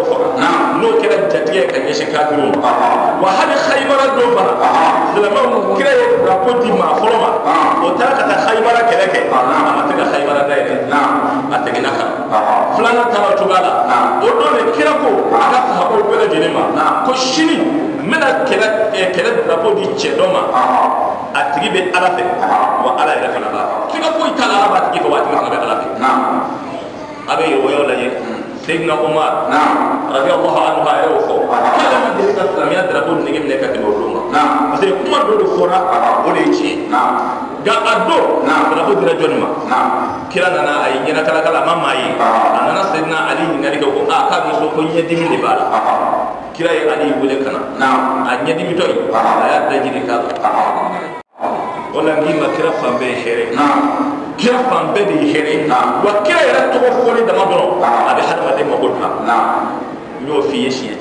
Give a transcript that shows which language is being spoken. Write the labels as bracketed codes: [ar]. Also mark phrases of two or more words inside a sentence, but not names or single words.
[bm] faga n'o kɛra jatigɛ ka ɲɛsin kafiriw ma wa hali Haybara don fana silamɛw kira ye drapeau di maa fɔlɔ ma o taara ka taa Haybara kɛlɛ kɛ a ma se ka Haybara dayɛlɛ a seginna kan filanan taara cogoya la o don de kira ko a ka sahabaw bɛɛ lajɛlen ma ko sini n bɛna kɛlɛ drapeau di cɛ dɔ ma a tigi bɛ Ala fɛ wa Ala yɛrɛ fana b'a fɛ siga foyi t'a la Ala b'a tigi fɛ wa a tigi fana bɛ Ala fɛ a bɛ yɛrɛwɛrɛw lajɛ Seydina Umar [ar] رضي الله عنه [bm] a yɛrɛ y'o fɔ k'ale ma deli ka silamɛya drapeau nege minɛ ka tɛmɛ o don kan [fr] parce que [bm] kuma dɔ de fɔra o de ye tiɲɛ nka a don drapeau dira jɔnni ma kira nana a ye ɲɛna kalakala a ma maa ye a nana Seydina Ali ɲininkali kɛ ko k'a bɛ so ko ɲɛdimi de b'a la kira ye Ali wele ka na a ɲɛdimitɔ in a y'a dajiri k'a la o la n k'i ma kira fan bɛɛ ye hɛrɛ kira fan bɛɛ de ye hɛrɛ wa kira yɛrɛ tɔgɔ fɔli dama dɔrɔn a bɛ hadamaden mago dilan n y'o f'i ye siɲɛ